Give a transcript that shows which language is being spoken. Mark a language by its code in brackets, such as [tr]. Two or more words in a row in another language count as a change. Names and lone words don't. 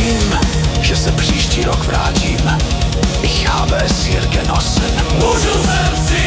[cs] Rok vrátím, [de] ich habe es hier genossen. [cs] Můžu se